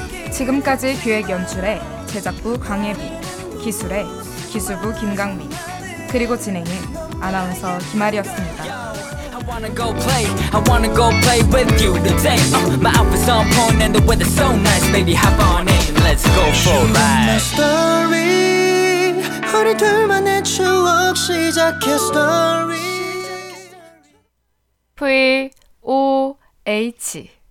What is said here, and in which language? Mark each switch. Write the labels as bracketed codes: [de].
[ko] 지금까지 기획 연출의 제작부 강예비, 기술의 기술부 김강미, 그리고 진행의 아나운서 김아리였습니다. [en] I wanna go play with you today. My outfit's on point and the weather's so nice. Baby, hop on in, let's go for a ride. [ko] Story, 우리 둘만의 추억 시작해 story. VOH.